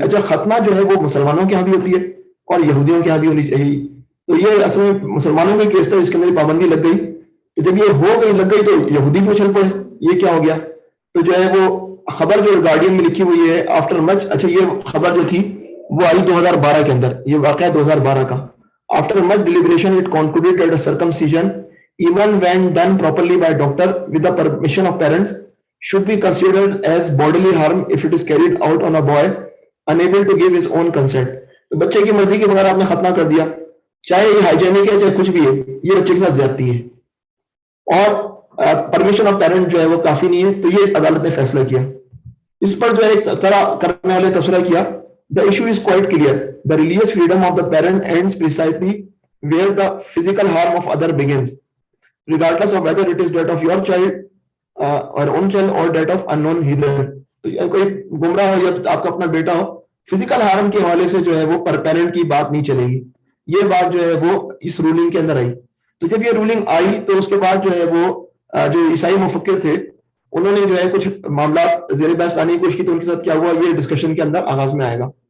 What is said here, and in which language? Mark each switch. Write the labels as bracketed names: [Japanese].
[Urdu] اچھا ختنہ جو ہے وہ مسلمانوں کے یہاں بھی ہوتی ہے اور یہودیوں کے یہاں بھی ہونی چاہیے. تو یہ اصل میں مسلمانوں کا کیس تھا, اس کے اندر پابندی لگ گئی. تو جب یہ لگ گئی تو یہودی بھی اچھل پڑے, یہ کیا ہو گیا. تو جو ہے وہ خبر جو گارڈین میں لکھی ہوئی ہے آفٹر مچ, اچھا یہ خبر جو تھی وہ آئی 2012 کے اندر, یہ واقعہ 2012 کا. [English] After much deliberation it concluded that circumcision even when done properly by doctor with the permission of parents should be considered as bodily harm if it is carried out on a boy unable to give his own consent. [Urdu] تو بچے کی مرضی کے بغیر آپ نے ختنہ کر دیا, چاہے یہ ہائیجینک ہے چاہے کچھ بھی ہے, یہ بچے کے ساتھ زیادتی ہے اور پرمیشن آف پیرنٹ جو ہے وہ کافی نہیں ہے. تو یہ عدالت نے فیصلہ کیا. اس پر جو ہے ایک طرح کرنے والے تبصرہ کیا, [English] the issue is quite clear. The religious freedom of the parent ends precisely where the physical harm of other begins, regardless of whether it is that of your child or own child or that of unknown heathen. [Urdu] تو کوئی گمراہ ہو یا آپ کا اپنا بیٹا ہو, physical harm کے حوالے سے جو ہے وہ پر پیرنٹ کی بات نہیں چلے گی. یہ بات جو ہے وہ اس رولنگ کے اندر آئی. تو جب یہ رولنگ آئی تو اس کے بعد جو ہے وہ جو عیسائی مفکر تھے انہوں نے جو ہے کچھ معاملات زیر بحث لانے کی کوشش کی. تو ان کے ساتھ کیا ہوا یہ ڈسکشن کے اندر آغاز میں آئے گا.